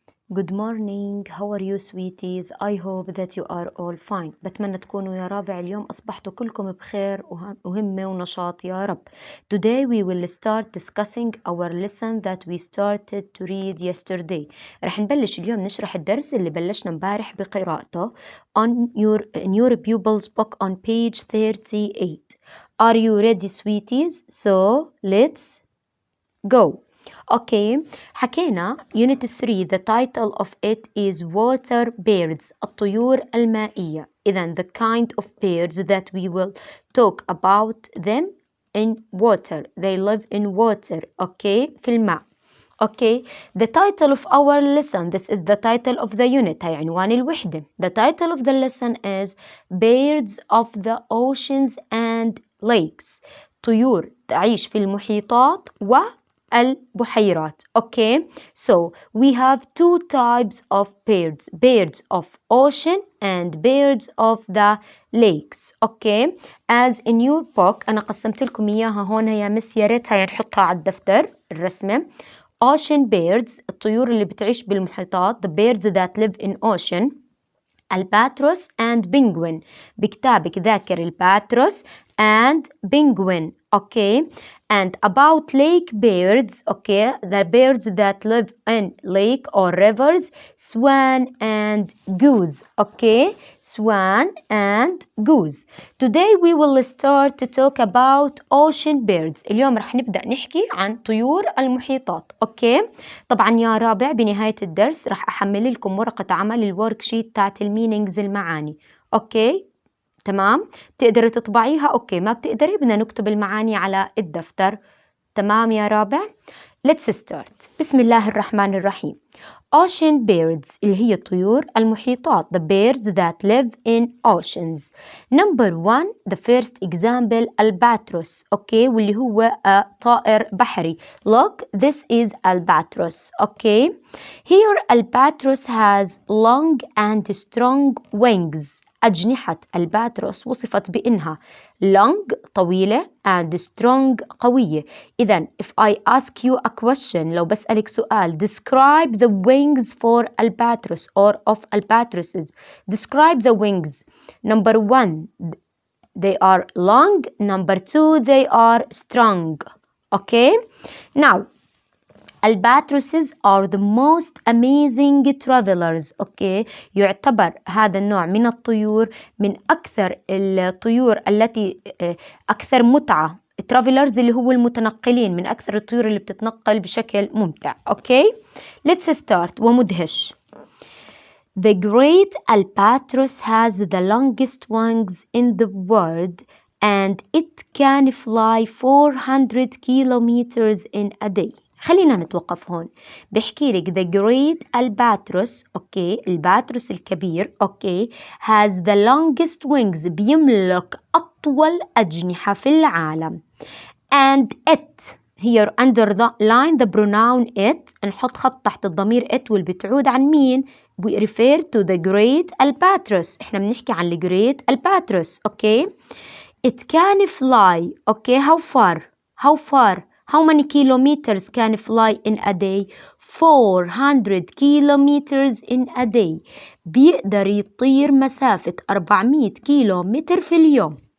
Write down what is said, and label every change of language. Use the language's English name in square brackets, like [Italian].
[English] Good morning, how are you sweeties? I hope that you are all fine. [Arabic] بتمنى تكونوا يا رابع اليوم أصبحتوا كلكم بخير وهمة ونشاط يا رب. [English] Today we will start discussing our lesson that we started to read yesterday. [Arabic] رح نبلش اليوم نشرح الدرس اللي بلشنا مبارح بقراءته [English] in your pupils book on page 38. Are you ready sweeties? So let's go. Okay, [Arabic] حكينا [English] Unit 3 the title of it is Water Birds [Arabic] الطيور المائية. إذن [English] the kind of birds that we will talk about them in water. They live in water. [Arabic] Okay, في الماء. [English] Okay, the title of our lesson, this is the title of the unit, [Arabic] هي عنوان الوحدة. [English] The title of the lesson is Birds of the Oceans and Lakes. [Arabic] طيور تعيش في المحيطات والبحيرات. [English] Okay, so we have two types of birds. Birds of ocean and birds of the lakes. [Arabic] Okay, [English] as in your book [Arabic] أنا قسمت لكم إياها هون يا مس، يا ريتها نحطها على الدفتر الرسمة. [English] Ocean birds [Arabic] الطيور اللي بتعيش بالمحيطات. [English] The birds that live in ocean. الباتروس and penguin. [Arabic] بكتابك ذاكر الباتروس [English] and penguin. Okay, and about lake birds. Okay, the birds that live in lake or rivers. Swan and goose. Okay, swan and goose. Today we will start to talk about ocean birds. [Arabic] اليوم رح نبدأ نحكي عن طيور المحيطات. Okay, طبعا يا رابع بنهاية الدرس رح أحمل لكم ورقة عمل الورك شيت تاعت المينينجز المعاني. Okay, تمام، بتقدري تطبعيها. اوكي، ما بتقدري بدنا نكتب المعاني على الدفتر. تمام يا رابع. [English] Let's start. [Arabic] بسم الله الرحمن الرحيم. [English] Ocean birds [Arabic] اللي هي الطيور المحيطات. [English] The birds that live in oceans. Number one, the first example albatross. [Arabic] اوكي، واللي هو طائر بحري. [English] Look, this is albatross. [Arabic] اوكي. [English] Here albatross has long and strong wings. [Arabic] أجنحة الباتروس وصفت بأنها long طويلة and strong قوية. [English] إذن if I ask you a question [Arabic] لو بسألك سؤال [English] describe the wings for albatross or of albatrosses. Describe the wings. Number one, they are long. Number two, they are strong. Okay, now albatrosses are the most amazing travelers. [Arabic] okay, يعتبر هذا النوع من الطيور من أكثر الطيور التي أكثر متعة. travelers اللي هو المتنقلين، من أكثر الطيور اللي بتتنقل بشكل ممتع. [English] okay, let's start. [Arabic] ومدهش. [English] The great albatross has the longest wings in the world and it can fly 400 kilometers in a day. [Arabic] خلينا نتوقف هون. بحكي لك [English] the great albatross. [Arabic] اوكي، الباتروس الكبير. اوكي، [English] has the longest wings [Arabic] بيملك أطول أجنحة في العالم. [English] and it here under the line the pronoun it. [Arabic] نحط خط تحت الضمير it واللي بتعود عن مين؟ [English] we refer to the great albatross. [Arabic] احنا بنحكي عن [English] the great albatross. Okay, it can fly. Okay, how far how many kilometers can fly in a day? 400 kilometers in a day. [Arabic] بيقدر يطير مسافة 400 كيلومتر في اليوم.